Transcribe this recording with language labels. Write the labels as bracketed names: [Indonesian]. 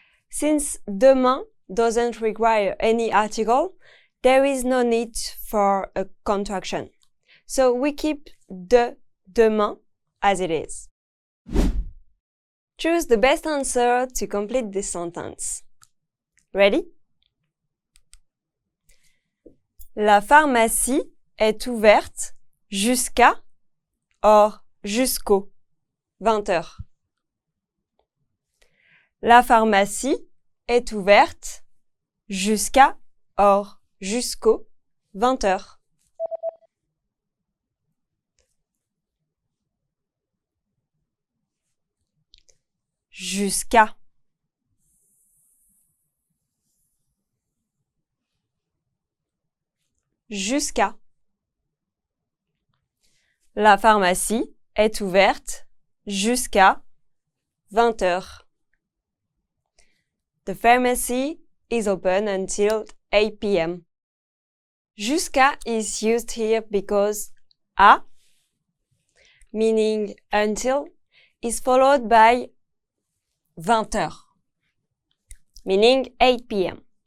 [English] Since demain doesn't require any article, there is no need for a contraction. So we keep de demain as it is. Choose the best answer to complete this sentence. Ready? [French] La pharmacie est ouverte jusqu'à or jusqu'au 20 heures. La pharmacie est ouverte jusqu'à or jusqu'au 20 heures. Jusqu'à. Jusqu'à. La pharmacie est ouverte jusqu'à 20 heures. [English] The pharmacy is open until 8 p.m. Jusqu'à is used here because à, meaning until, is followed by 20 heures, meaning 8 p.m.